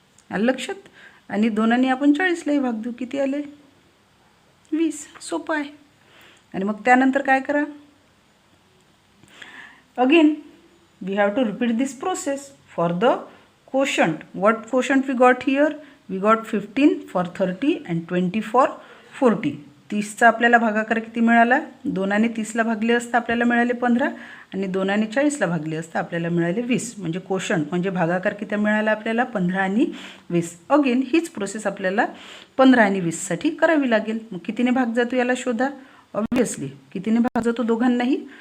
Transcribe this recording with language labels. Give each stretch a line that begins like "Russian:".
Marathi: आलं लक्षात. आणि 2नी आपण 40लाही भाग देऊ, किती आले, 20. सोपं आहे. आणि मग त्यानंतर काय करा,
English: Again we have to repeat this process for the quotient. What quotient we got here? We got 15 for 30 and 20 for 40.
Marathi: 30चा आपल्याला भागाकार किती मिळाला? 2 आणि 30ला भागले असता आपल्याला मिळाले 15 आणि 2 आणि 40ला भागले असता आपल्याला मिळाले 20. म्हणजे कोशंट म्हणजे भागाकार किती मिळाला आपल्याला? 15 आणि 20. अगेन हीच प्रोसेस आपल्याला 15 आणि 20साठी करावी लागेल. मग कितीने भाग जातो याला शोधा. ऑब्व्हियसली कितीने भाग जातो दोघांनाही?